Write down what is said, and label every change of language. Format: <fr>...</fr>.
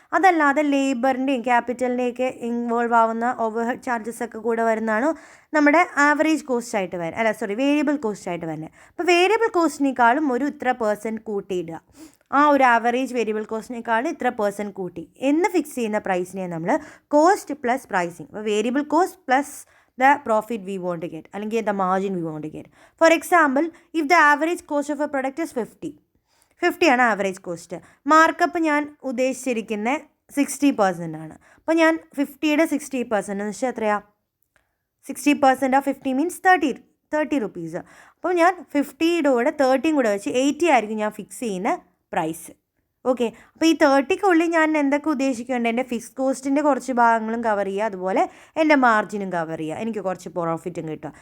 <ml>അതല്ലാതെ ലേബറിൻ്റെയും ക്യാപിറ്റലിൻ്റെയൊക്കെ ഇൻവോൾവ് ആവുന്ന over head charges ഒക്കെ കൂടെ വരുന്നതാണ് നമ്മുടെ ആവറേജ് കോസ്റ്റ് ആയിട്ട് വേരിയബിൾ കോസ്റ്റ് ആയിട്ട് വരുന്നത്. അപ്പോൾ വേരിയബിൾ കോസ്റ്റിനേക്കാളും ഒരു ഇത്ര % കൂട്ടിയിടുക, ആ ഒരു ആവറേജ് വേരിയബിൾ കോസ്റ്റിനേക്കാളും ഇത്ര % കൂട്ടി എന്ന് ഫിക്സ് ചെയ്യുന്ന പ്രൈസിനെ നമ്മൾ കോസ്റ്റ് പ്ലസ് പ്രൈസിങ്.</ml> <en>അപ്പോൾ variable cost plus the profit we want to get, അല്ലെങ്കിൽ the margin we want to get. For example, if the average cost of a product is 50</en> <ml>ആണ് average cost, markup ഞാൻ ഉദ്ദേശിച്ചിരിക്കുന്ന 60% ആണ്. അപ്പോൾ ഞാൻ 50യുടെ 60% എന്ന് വെച്ചാൽ എത്രയാണ്,</ml> <en>60% of 50 means 30 rupees.</en> <ml>അപ്പോൾ ഞാൻ 50യുടെ കൂടെ 30 കൂടെ വെച്ച് 80 ആയിരിക്കും ഞാൻ ഫിക്സ് ചെയ്യുന്ന പ്രൈസ്. ഓക്കെ, അപ്പോൾ ഈ 30ക്കുള്ളിൽ ഞാൻ എന്തൊക്കെ ഉദ്ദേശിക്കുന്നുണ്ട്, എൻ്റെ ഫിക്സ് കോസ്റ്റിൻ്റെ കുറച്ച് ഭാഗങ്ങളും കവർ ചെയ്യുക, അതുപോലെ എൻ്റെ മാർജിനും കവർ ചെയ്യുക, എനിക്ക് കുറച്ച് പ്രോഫിറ്റും കിട്ടുക.</ml>